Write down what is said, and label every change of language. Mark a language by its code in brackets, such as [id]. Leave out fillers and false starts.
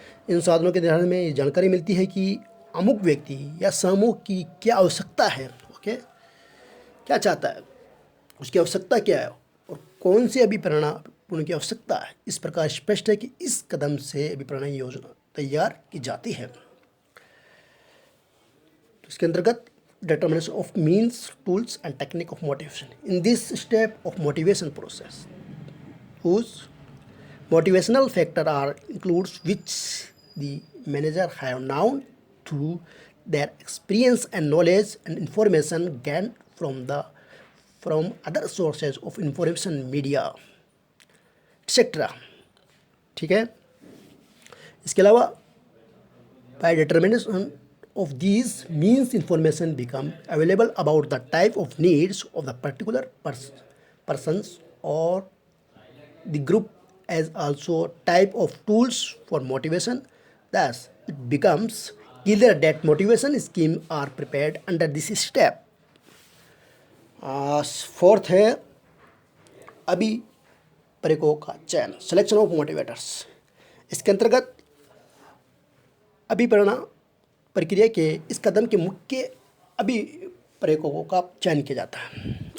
[hi] इन साधनों के निर्धारण में ये जानकारी मिलती है कि अमुक व्यक्ति या समूह की क्या आवश्यकता है, ओके, क्या चाहता है, उसकी आवश्यकता क्या है और कौन सी अभिप्रेरणा उनकी आवश्यकता है। इस प्रकार स्पष्ट है कि इस कदम से अभिप्रेरणा योजना तैयार की जाती है। तो इसके अंतर्गत [en] determination of means, tools and technique of motivation. In this step of motivation process, whose motivational factor are includes which the manager have known through their experience and knowledge and information gained from other sources of information, media, etc. [hi] ठीक है। इसके अलावा [en] by determination of these means information become available about the type of needs of the particular persons or the group as also type of tools for motivation. Thus it becomes clear that motivation schemes are prepared under this step. [hi] Fourth है अभिप्रेरकों का चयन, [en] Selection of motivators. [hi] इसके अंतर्गत अभिप्रेरणा प्रक्रिया के इस कदम के मुख्य अभिप्रेरकों का चयन किया जाता है।